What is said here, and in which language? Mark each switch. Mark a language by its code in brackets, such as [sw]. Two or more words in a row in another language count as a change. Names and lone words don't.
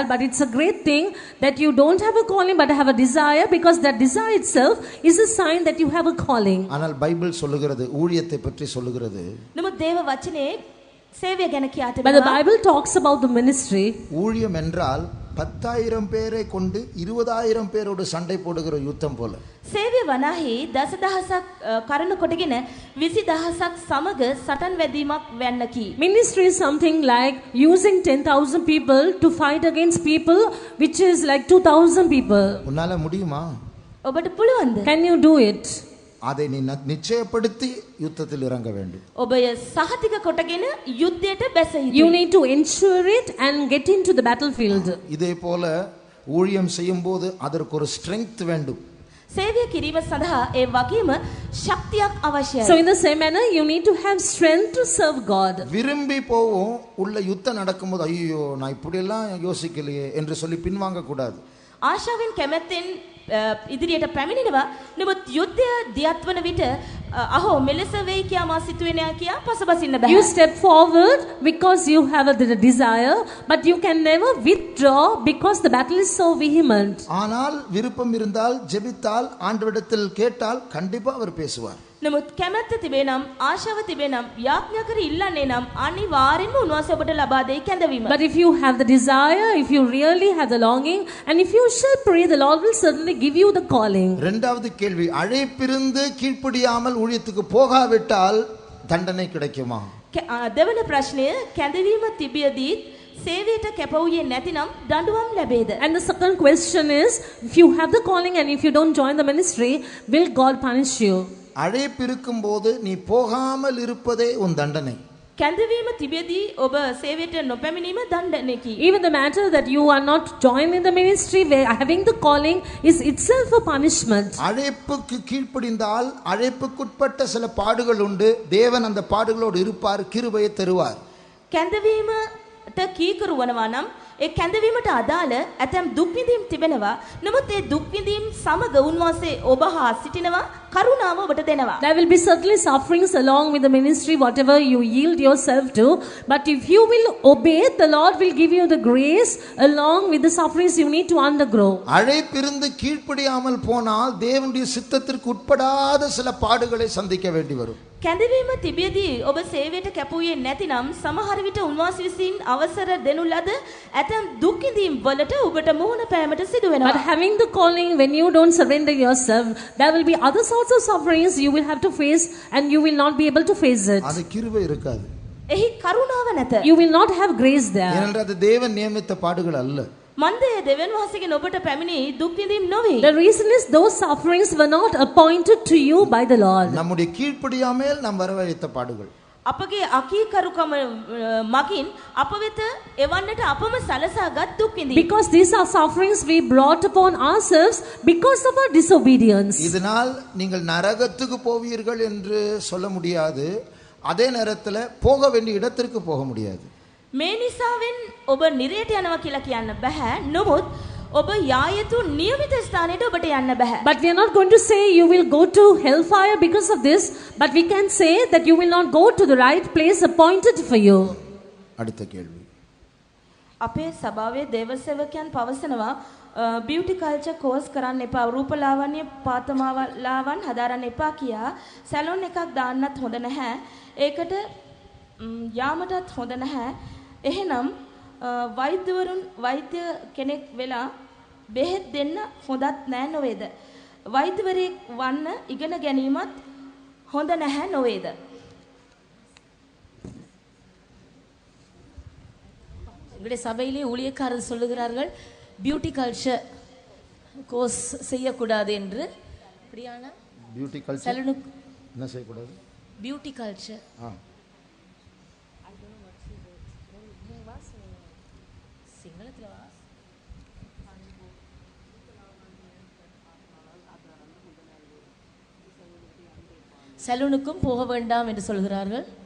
[en] But it's a great thing that you don't have a calling but have a desire, because that desire itself is a sign that you have a calling. [ta] ஆனால் பைபிள் சொல்லுகிறது, ஊழியத்தை பற்றி சொல்லுகிறது, [si] නමුත් දේව වචනේ සේවය ගැන කියා [en] But the [si] තිබෙනවා. [en] Bible talks about the ministry. [ta] ஊழியம் என்றால் 10,000 பேரை கொண்டு 20,000 பேரோடு சண்டை போடுகிற யுத்தம் போல. [si] සේවය වනාහි දසදහසක් කරන කොටගෙන 20,000ක් සමග සටන් වැදීමක් වැන්නකි. [en] Ministry is something like using 10,000 people to fight against people, which is like 2,000 people. [ta] உன்னால முடியுமா? [si] ඔබට පුළුවන්ද? [en] Can you do it? [ta] அதை நீ நிச்சயப்படுத்தி யுத்தத்தில் இறங்க வேண்டும். [si] ඔබ සහතික කොටගෙන යුද්ධයට බැස [en] You [si] යුතුයි. [en] need to ensure it and get into the battlefield. [ta] இதே போல ஊழியம் செய்யும்போது அதற்கு ஒரு ஸ்ட்ரெங்த் வேண்டும். [si] සේවය කිරීම සඳහா ඒ වගේම ශක්තියක් [en] So [si] අවශ්‍යයි. [en] in the same manner, you need to have strength to serve God. [ta] விரும்பி போவோம், உள்ள யுத்தம் நடக்கும்போது ஐயோ நான் இப்படியெல்லாம் யோசிக்கலையே என்று சொல்லி பின்வாங்க கூடாது. [si] ආශාවෙන් කැමැත්තෙන් ඉදිරියට පැමිණෙනවා. නමුත් යුද්ධය දියත් වන විට අහෝ මෙලෙස වෙයි කියා මා සිතුවේ නෑ කියා පසුබසින්න බෑ. [en] You step forward because you have a desire, but you can never withdraw because the battle is so vehement. [ta] ஆனால் விருப்பம் இருந்தால், ஜெபித்தால், ஆண்டவரிடத்தில் கேட்டால் கண்டிப்பா அவர் பேசுவார். [si] නමුත් කැමැත්ත තිබේ නම් ආශාව තිබේ නම් යාඥා කර ඉල්ලන්නේ නම් අනිවාර්යෙන්ම උන්වහන්සේ ඔබට ලබා දෙයි කැඳවීම. [en] But if you have the desire, if you really have the longing, and if you shall pray, the Lord will certainly give you the calling. [ta] இரண்டாவது கேள்வி, அழைப்பிருந்து கீழ்ப்படியாமல் ஊழியத்துக்கு போகாவிட்டால் தண்டனை கிடைக்குமா? [si] දෙවන ප්‍රශ්නය, කැඳවීම තිබියදීත් සේවයට කැප වූයේ නැතිනම් දඬුවම් ලැබේද? [en] And the second question is, if you have the calling and if you don't join the ministry, will God punish you? [ta] அழைப்பு இருக்கும்போது நீ போகாமல் இருப்பதே உன் தண்டனை. [si] කැඳවීම තිබෙදී ඔබ සේවයට නොපැමිණීම දණ්ඩනයකි. [en] Even the matter that you are not joined in the ministry, where having the calling is itself a punishment. [ta] அழைப்புக்கு கீழ்ப்படிந்தால் அழைப்புக்குட்பட்ட சில பாடுகள் உண்டு. தேவன் அந்த பாடுகளோடு இருப்பார், கிருபையை தருவார். [si] කැඳවීමට කීකරු වනවා නම් ඒ කැඳවීමට අදාළ ඇතැම් දුක් විඳීම් තිබෙනවා. නමුත් ඒ දුක් විඳීම් සමග උන්වහන්සේ ඔබ හා සිටිනවා, කරුණාව ඔබට දෙනවා. [en] There will be certainly sufferings along with the ministry, whatever you yield yourself to. But if you will obey, the Lord will give you the grace along with the sufferings you need to undergo. [ta] அழைப்பிருந்து கீழ்ப்படியாமல் போனால் தேவனுடைய சித்தத்திற்கு உட்படாத சில பாடுகளை சந்திக்க வேண்டி வரும். [si] කැඳවීම තිබියදී ඔබ සේවයට කැපුවේ නැතිනම් සමහර විට උන්වහන්සේ විසින් අවසර දෙනු ලද ඇතැම් දුක් විඳීම් වලට ඔබට මුහුණ පෑමට සිදු වෙනවා. [en] But having the calling, when you don't surrender yourself, there will be other sorts of sufferings you will have to face, and you will not be able to face it. [ta] அது கிருபை இருக்காது. [si] එහි කරුණාව නැත. [en] You will not have grace there. [ta] ஏனென்றால் அது தேவன் நியமித்த பாடுகள் அல்ல. [si] මන්දේ දෙවන් වහන්සේගෙන් ඔබට පැමිණි දුක් විඳීම් නොවේ. [en] The reason is those sufferings were not appointed to you by the Lord. [ta] நம்முடைய கீழ்ப்படியாமல் நாம் வரவழைத்த பாடுகள். [si] අපගේ අකීකරුකම මගින් අප වෙත එවන්නට අපම සලසාගත් දුක් විඳීම්. [en] Because these are sufferings we brought upon ourselves because of our disobedience. [ta] இதனால் நீங்கள் நரகத்துக்கு போவீர்கள் என்று சொல்ல முடியாது. அதே நேரத்தில் போக வேண்டிய இடத்திற்கு போக முடியாது. [si] මේ නිසාවෙන් ඔබ නිරයට යනවා කියලා කියන්න බෑ. නමුත් ඔබ යා යුතු නියමිත ස්ථානයට ඔබට යන්න බෑ. [en] But we are not going to say you will go to hellfire because of this, but we can say that you will not go to the right place appointed for you. [ta] அடுத்த கேள்வி. [si] අපේ සභාවේ දේවසේවකයන් පවසනවා [en] beauty culture course [si] කරන්න එපා, රූපලාවන්‍ය පාතමාලාවන් හදාරන්න එපා කියා සැලොන් එකක් දාන්නත් හොඳ නැහැ. ඒකට යාමටත් හොඳ නැහැ. එහෙනම් වෛද්‍යවරුන් වෛද්‍ය කෙනෙක් වෙලා බෙහෙත් දෙන්න හොඳත් නෑ නොවේද? වෛද්‍යවරයෙක් වන්න ඉගෙන ගැනීමත් හොඳ නැහැ නොවේද? [ta] எங்களுடைய சபையிலே ஊழியக்காரர் சொல்லுகிறார்கள் [en] beauty culture course [ta] செய்யக்கூடாது என்று. அப்படியான [en] beauty culture [ta] சலூனுக்கு என்ன செய்யக்கூடாது? [en] beauty culture [ta] சலூனுக்கும் போக வேண்டாம் என்று சொல்கிறார்கள்.